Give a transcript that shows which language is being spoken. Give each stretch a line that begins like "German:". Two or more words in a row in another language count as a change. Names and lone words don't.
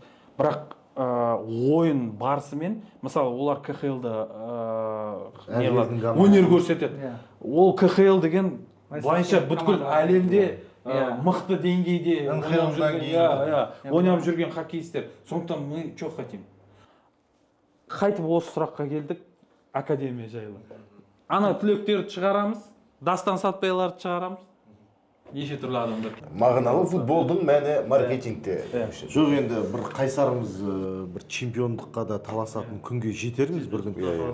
Kazakh: Бірақ ойын барысымен, мысалы олар КХЛ-да өнер көрсетеді. Ол КХЛ деген бойынша бүткіл әлемде мықты деңгейде ойнап жүрген хоккейстер.
Russian: Сондықтан мы что хотим?
Kazakh: Қайтып осы сұраққа келдік. Академия жайлы. Түлектерді шығарамыз, дастан сатпайларды шығарамыз. Неше түрлі адамдар. Мағыналы футболдың мәні маркетингте. Жоқ, енді бір қайсарымыз бір чемпиондыққа да таласатын күнге жетерміз бір күн.